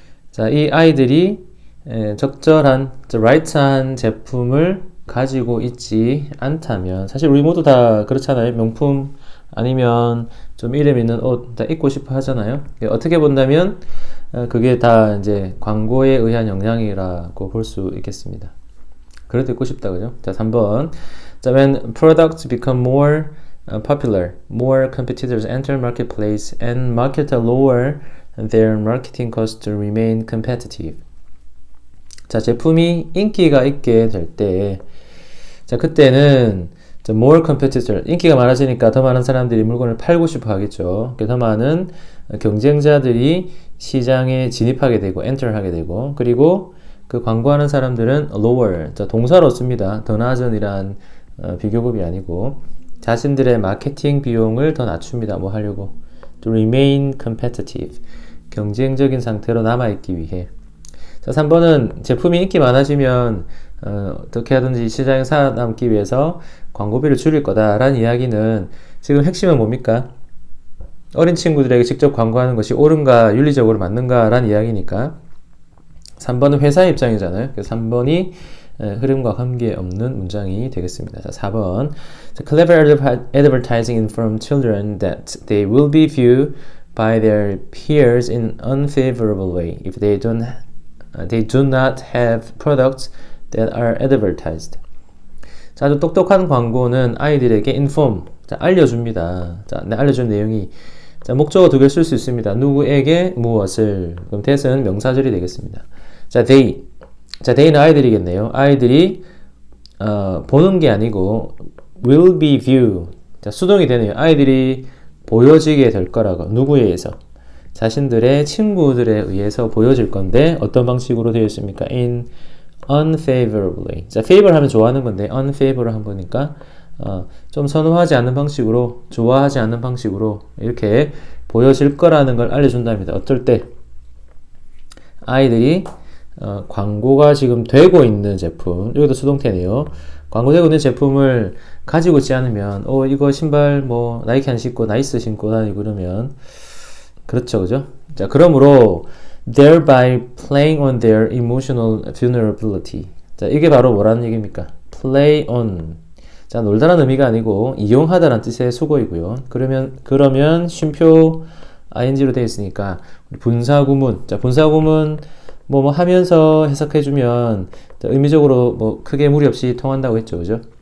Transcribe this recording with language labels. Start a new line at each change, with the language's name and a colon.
Korean: 자, 이 아이들이 적절한, right한 제품을 가지고 있지 않다면, 사실 우리 모두 다 그렇잖아요. 명품 아니면 좀 이름 있는 옷 다 입고 싶어 하잖아요. 어떻게 본다면 그게 다 이제 광고에 의한 영향이라고 볼 수 있겠습니다. 그래도 입고 싶다, 그죠? 자, 3번.
English: 자, when products become more popular, more competitors enter marketplace and marketers lower their marketing costs to remain competitive.
Korean: 자, 제품이 인기가 있게 될 때, 자, 그때는
English: more competitor,
Korean: 인기가 많아지니까 더 많은 사람들이 물건을 팔고 싶어 하겠죠. 더 많은 경쟁자들이 시장에 진입하게 되고, enter 하게 되고, 그리고 그 광고하는 사람들은 lower, 자, 동사로 씁니다. 더 낮은이란 비교급이 아니고, 자신들의 마케팅 비용을 더 낮춥니다. 뭐 하려고?
English: To remain competitive,
Korean: 경쟁적인 상태로 남아있기 위해. 자, 3번은 제품이 인기 많아지면 어떻게 하든지 시장에 살아남기 위해서 광고비를 줄일 거다라는 이야기는 지금 핵심은 뭡니까? 어린 친구들에게 직접 광고하는 것이 옳은가, 윤리적으로 맞는가라는 이야기니까 3번은 회사의 입장이잖아요. 그래서 3번이 흐름과 관계없는 문장이 되겠습니다. 자, 4번.
English: Clever advertising informs children that they will be viewed by their peers in unfavorable way if they do not have products that are advertised.
Korean: 자, 아주 똑똑한 광고는 아이들에게 inform, 자, 알려줍니다. 자, 알려준 내용이, 자, 목적어 두 개 쓸 수 있습니다. 누구에게 무엇을. 그럼 that은 명사절이 되겠습니다. 자, they는 아이들이겠네요. 아이들이 보는 게 아니고
English: will be viewed.
Korean: 자, 수동이 되네요. 아이들이 보여지게 될 거라고. 누구에 의해서? 자신들의 친구들에 의해서 보여질 건데 어떤 방식으로 되어 있습니까?
English: In unfavorably.
Korean: 자, favor 하면 좋아하는 건데 unfavorable 한 거니까 좀 선호하지 않는 방식으로, 좋아하지 않는 방식으로 이렇게 보여질 거라는 걸 알려준답니다. 어떨 때? 아이들이 광고가 지금 되고 있는 제품, 여기도 수동태네요. 광고되고 있는 제품을 가지고 있지 않으면 이거 신발 뭐 나이키 안 신고 나이스 신고 다니고 그러면 그렇죠, 그죠?
English: 자,
Korean: 그러므로
English: thereby playing on their emotional vulnerability.
Korean: 자, 이게 바로 뭐라는 얘기입니까?
English: play on.
Korean: 자, 놀다라는 의미가 아니고 이용하다라는 뜻의 수거이고요. 그러면 쉼표 ing로 되어 있으니까 분사구문. 자, 분사구문 뭐 하면서 해석해주면 의미적으로 뭐 크게 무리 없이 통한다고 했죠, 그죠?